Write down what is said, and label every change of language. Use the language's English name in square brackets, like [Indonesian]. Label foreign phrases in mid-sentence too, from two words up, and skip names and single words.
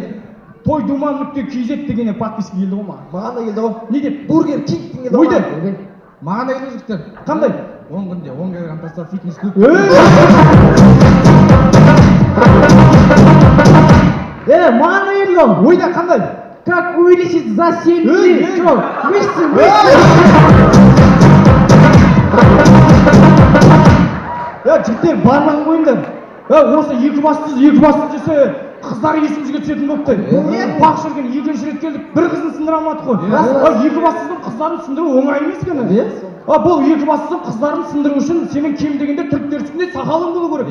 [Kazakh] Toyduman.kz дегеннен подписка келді ғой маған. Маған да келді ғой. Не деп? Бургер Кинг келді ғой. Ойды. Маған да келді жігіттер. Қандай? 10 күнде 10 килограмм тастап фитнес клуб. Маған да келді ғой. Ойда қандай? [Russian] Как увеличить за 7 дней? Мышцы. [Kazakh] Жігіттер барлығын қойыңдар. Осы Екібастұз десе қыздар есімізге түсетін болыпты. Бақ жүрген екінші рет келдік, бір қызын сындыра алмадық қой. Екібастұздың қыздарын сындыру оңай емес екен. Бұл Екібастұздың қыздарын сындыру үшін сенің кем дегенде түріктердікінде сақалың болу керек.